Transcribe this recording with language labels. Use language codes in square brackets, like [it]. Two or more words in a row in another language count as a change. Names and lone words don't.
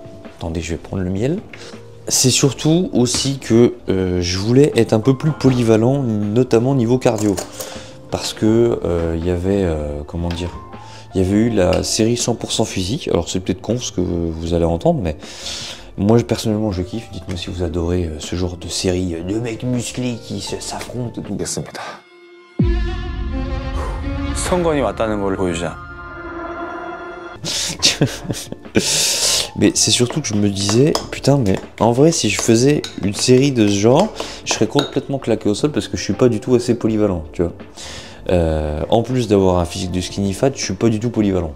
[fr] Attendez, je vais prendre le miel. C'est surtout aussi que je voulais être un peu plus polyvalent, notamment niveau cardio. Parce que il y avait, comment dire, il y avait eu la série 100% physique. Alors c'est peut-être con ce que vous allez entendre, mais moi personnellement je kiffe. Dites-moi si vous adorez ce genre de série de mecs musclés qui s'affrontent et tout. [ko] 성건이 왔다는 걸 보여주자. [fr] Mais c'est surtout que je me disais, putain, mais en vrai, si je faisais une série de ce genre, je serais complètement claqué au sol parce que je suis pas du tout assez polyvalent, tu vois. En plus d'avoir un physique de [en] skinny fat, [fr] je suis pas du tout polyvalent.